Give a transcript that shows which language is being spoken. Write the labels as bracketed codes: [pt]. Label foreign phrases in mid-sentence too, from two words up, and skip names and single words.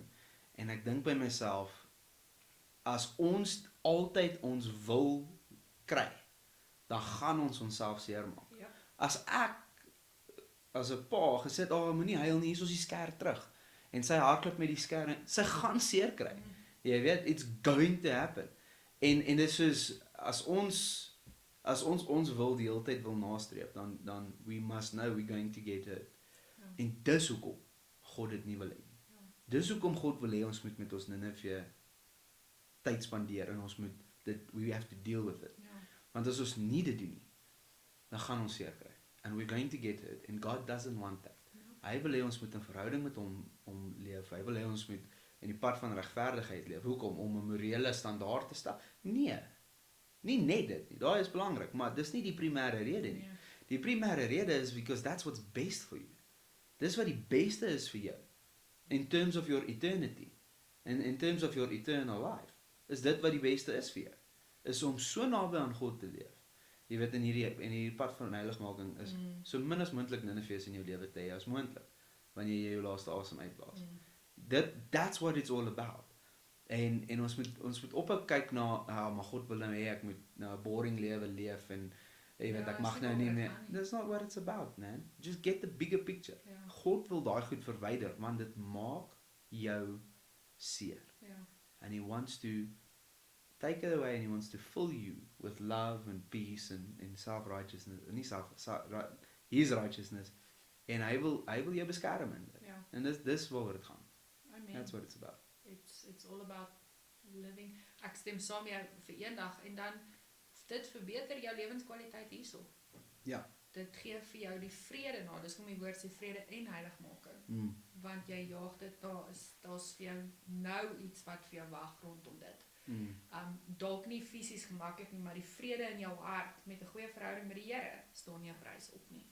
[af] En ek dink by myself, as ons altyd ons wil kry, dan gaan ons onsself seermaak. As ek as 'n pa gesê, moenie huil nie, hier is ons die skêr terug. En sy hardloop met die skêr, sy gaan seer kry. Jy weet, [en] it's going to happen. [af] En dit is soos as ons wil die hele tyd wil nastreef, dan [en] we must know we're going to get it. [af] En dis hoekom God dit nie wil hê nie. Dis hoekom God wil hê ons moet met ons Nineve tyd spandeer en ons moet [en] we have to deal with it. [af] Want as ons nie dit doen nie, dan gaan ons seer kry. [en] And we're going to get it. And God doesn't want that. [af] Hy wil hê ons moet 'n verhouding met hom leef. Hy wil hê ons moet in die pad van regverdigheid leef. Hoekom? Om 'n morele standaard te stel? Nee. Nie net dit nie. Daai is belangrik, maar dis nie die primêre rede nie. Die primêre rede is [en] because that's what's best for you. [af] Dis wat die beste is vir jou. [en] In terms of your eternity. And in terms of your eternal life. [af] Is dit wat die beste is vir jou. is om so naby aan God te leef. Jy weet in hierdie pad van heiligmaking is so min as moontlik Nineveh in jou lewe te hê as moontlik wanneer jy jou laaste asem uitblaas. [en] That's what it's all about. [af] En ons moet ophou kyk na maar God wil nou hê ek moet nou 'n boring lewe leef en jy weet ek mag nou nie meer. [en] That's not what it's about, man. Just get the bigger picture. [af] God wil daai goed verwyder, want dit maak jou seer. [en] And he wants to take it away and he wants to fill you with love and peace and self-righteousness. His righteousness. [af] En hy wil jou beskerm in dit. En dis waaroor dit gaan. [en] That's what it's about. It's all about living. [af] Ek stem saam met jou vir eendag en dan dit verbeter jou lewenskwaliteit hierso. Ja. Dit gee vir jou die vrede na. Dis hoekom die woord sê vrede en heiligmaking. Want jy jaag dit, daar's vir jou nou iets wat vir jou wag rondom dit. Dalk nie fisies gemaklik nie, maar die vrede in jou hart met 'n goeie verhouding met die Here staan nie op prys op nie.